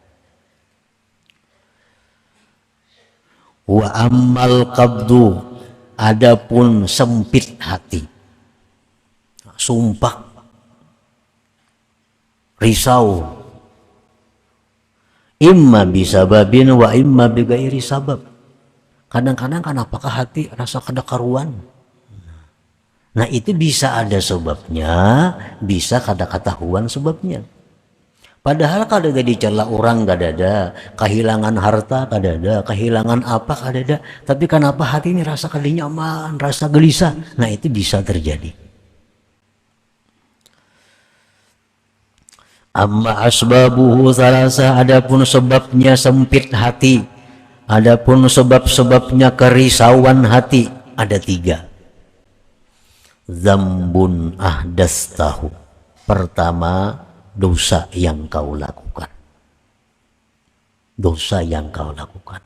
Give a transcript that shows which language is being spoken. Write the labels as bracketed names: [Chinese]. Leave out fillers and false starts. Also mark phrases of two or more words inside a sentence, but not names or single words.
[Arabic] وأما القبض, [Indonesian] adapun sempit hati, sumpah, risau, [Arabic] إما بسبب وإما بغير سبب. [Banjar] Kadang-kadang kan apakah hati rasa kada karuan. Nah itu bisa ada sebabnya, bisa kada ketahuan sebabnya. Padahal kada ada dicela orang, kada ada kehilangan harta, kada ada kehilangan apa, kada ada. Tapi kenapa hati ini rasa kada nyaman, rasa gelisah. [Indonesian] Nah itu bisa terjadi. [Arabic] أما أسبابه ثلاثة, [Indonesian] adapun sebabnya sempit hati, adapun sebab-sebabnya kerisauan hati ada 3. [Arabic] ذنب أحدثته, [Indonesian] pertama dosa yang kau lakukan, dosa yang kau lakukan.